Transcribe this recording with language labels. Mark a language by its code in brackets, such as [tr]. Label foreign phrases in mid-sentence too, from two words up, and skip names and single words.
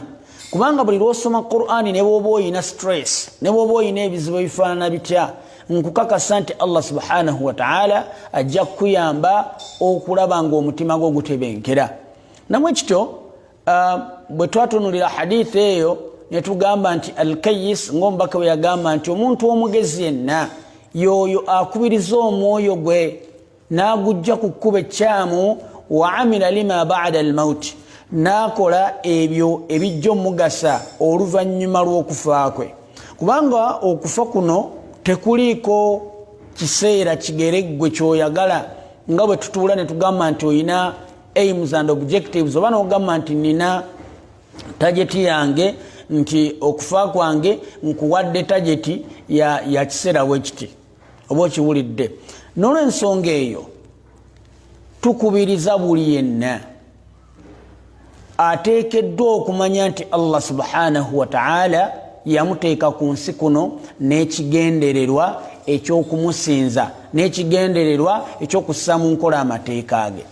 [lg] Kubanga buli lw'osoma Qur'ani ne bw'oba oyina stress, ne bw'oba oyina ebizibu ebifaanana bitya, nkukakasa nti Allah [ar] سبحانه وتعالى [lg] ajja kukuyamba okulaba ng'omutima gwo gutebenkera. Namwe kityo bwe twatunulira hadithi eyo ne tugamba nti al-kayyis ng'omubaka bwe yagamba nti omuntu omugezi yenna y'oyo akubiriza omwoyo gwe n'agujja ku kkuba ekyamu [ar] وعمل لما بعد الموت, [lg] n'akola ebyo ebijja omugasa oluvannyuma lw'okufa kwe. Kubanga okufa kuno tekuliiko kiseera kigereggwe kyoyagala nga bwe tutuula ne tugamba nti oyina [en] aims and objectives, [lg] oba n'ogamba nti nina tageti yange, nti okufa kwange nkuwadde tageti ya kiseera wekiti, oba okiwulidde. N'olw'ensonga eyo tukubiriza buli yenna ateekeddwa okumanya nti Allah [ar] سبحانه وتعالى [lg] yamuteeka ku nsi kuno n'ekigendererwa eky'okumusinza, n'ekigendererwa eky'okussa mu nkola amateeka ge.